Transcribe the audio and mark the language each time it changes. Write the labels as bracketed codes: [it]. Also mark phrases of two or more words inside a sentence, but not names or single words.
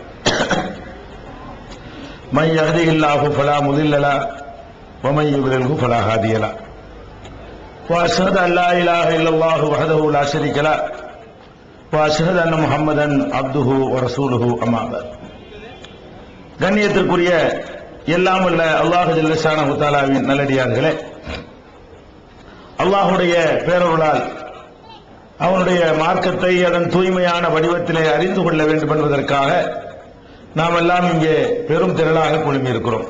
[ar] من يهده الله فلا مضل له ومن يضلله فلا هادي له وأشهد أن لا إله إلا الله وحده لا شريك له وأشهد أن محمدا عبده ورسوله أما بعد. [ta] கண்ணியத்திற்குரிய எல்லாம் உள்ள அல்லாஹ் [ar] جل شأنه [ta] தஆலாவின் நல்லடியார்களே, அல்லாஹ்வுடைய பேரருளால் அவனுடைய மார்க்கத்தை அதன் தூய்மையான வடிவத்திலே அறிந்து கொள்ள வேண்டும் என்பதற்காக நாம் எல்லாம் இங்கே பெரும் திரளாக குழுமியிருக்கிறோம்.